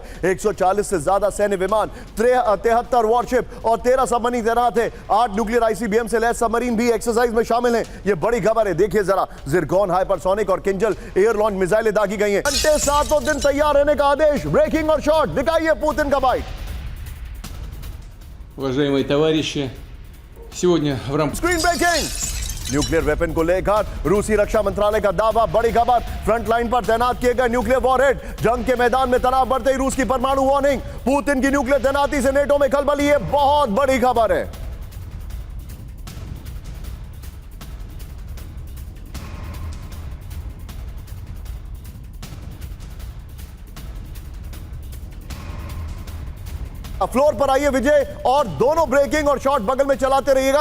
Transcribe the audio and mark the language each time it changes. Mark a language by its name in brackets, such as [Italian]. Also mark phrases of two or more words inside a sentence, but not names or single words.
[Hindi] 140 से ज्यादा सैन्य विमान, 73 वॉरशिप और 13 सबमरीन तैनात है। 8 [English] nuclear ICBM [Hindi] से लैस सबमरीन भी एक्सरसाइज में शामिल हैं। ये बड़ी खबर है। देखिए जरा, जिरकॉन हाइपरसोनिक और किंजल [English] air launch [Hindi] मिसाइलें दागी गई हैं। घंटे 7 दिन तैयार रहने का आदेश। ब्रेकिंग और शॉट दिखाइए पुतिन का बाइट। [Russian] Уважаемые товарищи, сегодня в рамках [English] screen breaking. nuclear weapon [Hindi] को लेकर रूसी रक्षा मंत्रालय का दावा। बड़ी खबर, [English] front line [Hindi] पर तैनात किए गए [English] nuclear warhead. [Hindi] जंग के मैदान में तनाव बढ़ते ही रूस की परमाणु वार्निंग। पुतिन की न्यूक्लियर तैनाती से नेटो में खलबली। ये बहुत बड़ी खबर है। फ्लोर पर आइए विजय, और दोनों ब्रेकिंग और शॉट बगल में चलाते रहिएगा।